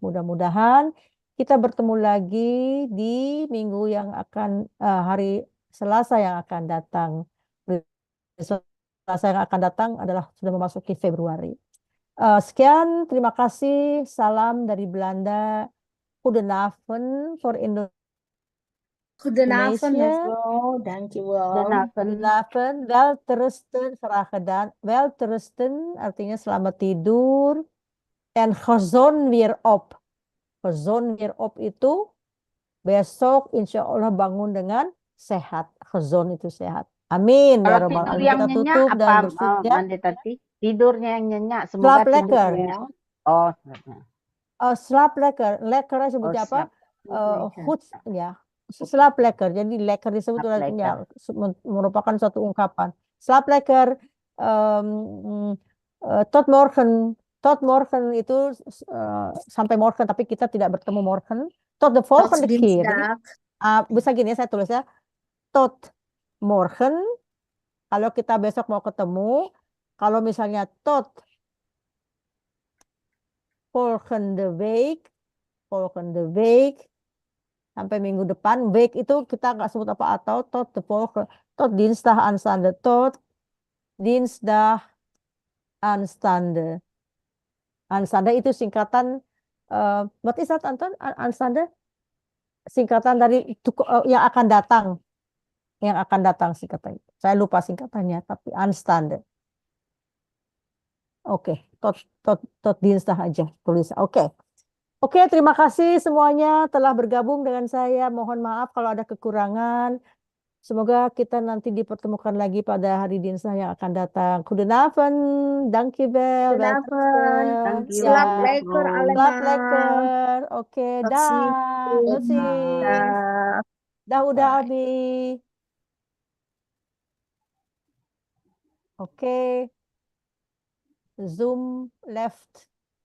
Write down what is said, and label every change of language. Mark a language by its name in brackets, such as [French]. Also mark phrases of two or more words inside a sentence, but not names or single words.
[Indonesian] Mudah-mudahan kita bertemu lagi di minggu yang akan hari Selasa yang akan datang. Selasa yang akan datang adalah sudah memasuki Februari. Sekian, terima kasih. Salam dari Belanda. [Dutch] Goedenavond for Goedenavond, Indonesië. mevrouw. Dankjewel. Goedenavond. Welterusten, graag gedaan. [Indonesian] Welterusten artinya selamat tidur. [Dutch] En gezond weer op. Gezond weer op [Indonesian] itu besok [Arabic] insya Allah [Indonesian] bangun dengan sehat. Gezond itu sehat. Amin. Ya Kalau [Arabic] Rabbal [Indonesian] tidur [Arabic] Alamin. [Indonesian] yang Kita nyenyak tutup dan apa, bersujud. Mandetati? Tidurnya yang nyenyak, [Dutch] Slaap [Indonesian] semoga [Dutch] lekker. [Indonesian] tidurnya. Oh, [Dutch] Slaap lekker. [Indonesian] Lekkernya sebutnya apa? [Dutch] Goed, ya. Slaap lekker. [Indonesian] Jadi lekker disebut ya, merupakan suatu ungkapan. [Dutch] Slaap lekker. Tot morgen. Tot morgen [Indonesian] itu sampai morgen, tapi kita tidak bertemu morgen. [Dutch] Tot de volgende keer. [Indonesian] Jadi, bisa gini saya tulis ya. [Dutch] Tot morgen. [Indonesian] Kalau kita besok mau ketemu. Kalau misalnya [Dutch] tot volgende week [Indonesian] sampai minggu depan. [Dutch] Week itu kita nggak sebut apa atau tot de volgende, tot dinsdag aanstaande, tot dinsdag aanstaande. [Indonesian] Aanstaande itu singkatan [English] what is that, [Indonesian] Anton? Aanstaande singkatan dari yang akan datang. Yang akan datang singkatannya. Saya lupa singkatannya, tapi aanstaande. Oke, [Dutch] tot dinsdag [Indonesian] aja tulis. Oke, terima kasih semuanya telah bergabung dengan saya. Mohon maaf kalau ada kekurangan. Semoga kita nanti dipertemukan lagi pada hari dinsdag yang akan datang. [Dutch] Goedenavond, dankjewel. [English] Thank you. [Dutch] Slaap lekker Slaap allemaal. lekker. Oke, Tot [Indonesian] dah. [Dutch] ziens. Tot ziens. [Indonesian] Dah. Udah [English] Bye. Abi. Oke. Zoom left.